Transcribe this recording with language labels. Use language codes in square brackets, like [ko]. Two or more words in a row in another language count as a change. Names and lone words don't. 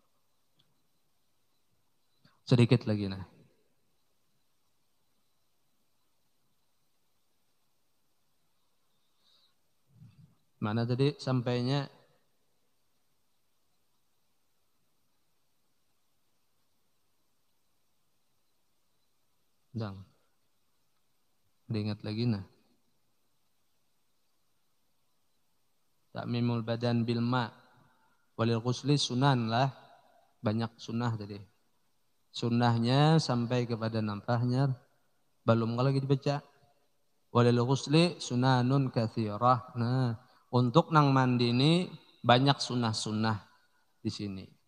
[bjn] Sedikit lagi nah. Mana tadi sampainya? Dang. Diingat lagi nah. [ar] تعميم البدن بالماء. وللغسل سنن lah. [bjn] Banyak sunnah tadi. Sunnahnya sampai kepada nampahnya. Belum kalau lagi dibaca. [ar] وللغسل سنن كثيرة. [bjn] Nah, untuk nang mandi ini banyak sunnah-sunnah di sini.